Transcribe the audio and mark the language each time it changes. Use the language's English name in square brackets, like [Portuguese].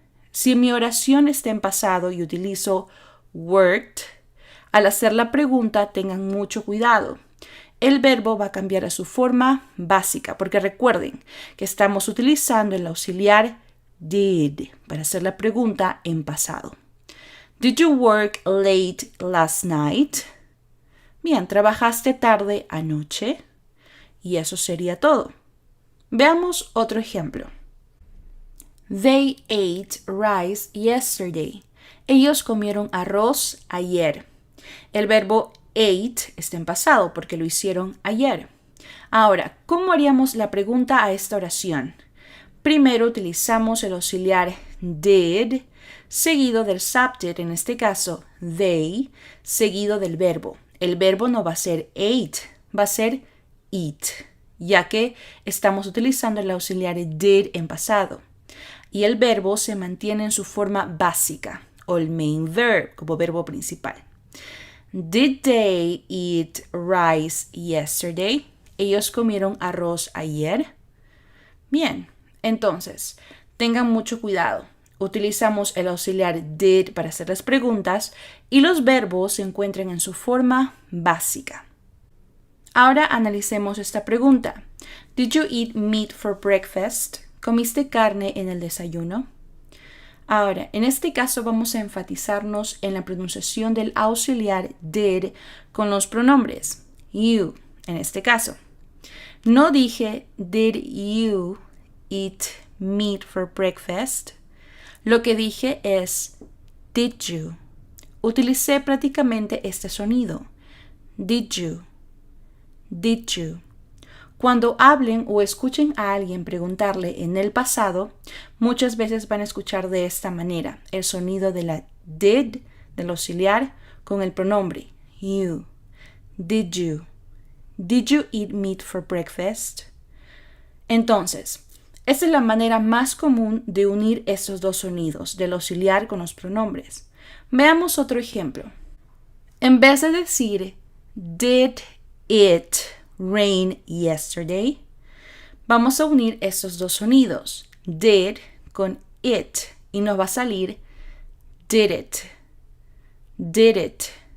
[Spanish] Si mi oración está en pasado y utilizo worked, al hacer la pregunta tengan mucho cuidado. El verbo va a cambiar a su forma básica, porque recuerden que estamos utilizando el auxiliar did para hacer la pregunta en pasado. [English] Did you work late last night? [Spanish] Bien, ¿trabajaste tarde anoche? Y eso sería todo. Veamos otro ejemplo. [English] They ate rice yesterday. [Spanish] Ellos comieron arroz ayer. El verbo ate está en pasado porque lo hicieron ayer. Ahora, ¿cómo haríamos la pregunta a esta oración? Primero utilizamos el auxiliar did, seguido del subject, en este caso they, seguido del verbo. El verbo no va a ser ate, va a ser eat, ya que estamos utilizando el auxiliar did en pasado. Y el verbo se mantiene en su forma básica, o el main verb, como verbo principal. [English] Did they eat rice yesterday? [Spanish] ¿Ellos comieron arroz ayer? Bien, entonces, tengan mucho cuidado. Utilizamos el auxiliar did para hacer las preguntas y los verbos se encuentran en su forma básica. Ahora analicemos esta pregunta. [English] Did you eat meat for breakfast? [Spanish] ¿Comiste carne en el desayuno? Ahora, en este caso vamos a enfatizarnos en la pronunciación del auxiliar did con los pronombres you, en este caso. No dije [English] did you eat meat for breakfast. [Spanish] Lo que dije es did you. Utilicé prácticamente este sonido. Did you. Did you. Cuando hablen o escuchen a alguien preguntarle en el pasado, muchas veces van a escuchar de esta manera el sonido de la did, del auxiliar, con el pronombre you. [English] Did you? Did you eat meat for breakfast? [Spanish] Entonces, esta es la manera más común de unir estos dos sonidos, del auxiliar con los pronombres. Veamos otro ejemplo. En vez de decir [English] did it rain yesterday, [Spanish] vamos a unir estos dos sonidos, did con it, y nos va a salir did it. Did it.